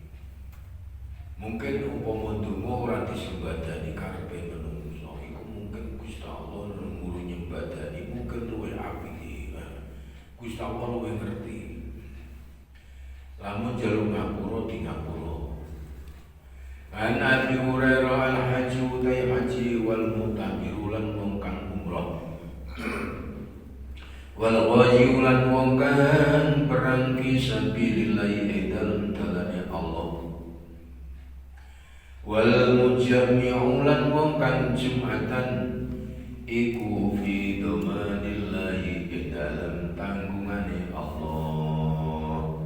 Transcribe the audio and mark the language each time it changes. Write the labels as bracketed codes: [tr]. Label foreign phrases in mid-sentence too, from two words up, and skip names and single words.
[jv] Mungkin umpama donga ora disembadani karepe menungso iku mungkin Gusti Allah nulung nyembadani mungkin luwih apik. Gusti Allah luwih ngerti. Lamun jaluk ngapura di ngapura. [ar] عن أبي هريرة الحج [jv] utai haji [ar] والمعتمر [jv] lan wong kang umrah [ar] والغازي [jv] lan wong kang perang [ar] في سبيل الله [jv] dalem dalane Allah [ar] والمجمع [jv] lan wong kang jumatan iku [ar] في ضمان الله [jv] dalem tanggungane Allah.